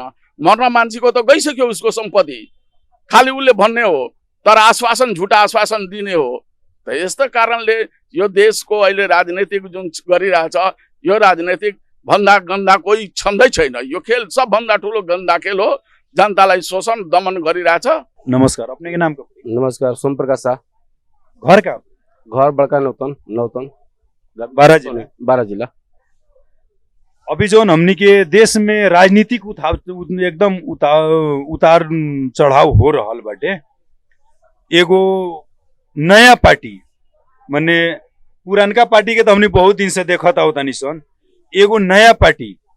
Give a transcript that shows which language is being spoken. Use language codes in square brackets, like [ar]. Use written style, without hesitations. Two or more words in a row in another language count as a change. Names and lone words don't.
[ne] मर्न मान्छेको त गइसक्यो उसको सम्पत्ति, खालि उसले भन्ने हो, तर आश्वासन झुटा आश्वासन दिने हो। त यस्तो कारणले यो देशको अहिले राजनीतिक जुन गरिरहेछ, यो राजनीतिक भन्दा गन्दा कोही छँदै छैन। यो खेल सबभन्दा ठुलो गन्दा खेल हो, जनतालाई शोषण दमन गरिरहेछ। [bho] नमस्कार, अपने के नाम का? नमस्कार, सोम प्रकाश शाह। घर का? घर बड़का नौतन 12 जिला। 12 जिला। अभी जोन हमनी के देश में राजनीतिक एकदम उतार चढ़ाव हो रहल बाटे। एगो नया पार्टी माने पुरानका पार्टी के तो हमने बहुत दिन से देखता होता निसन, एगो नया पार्टी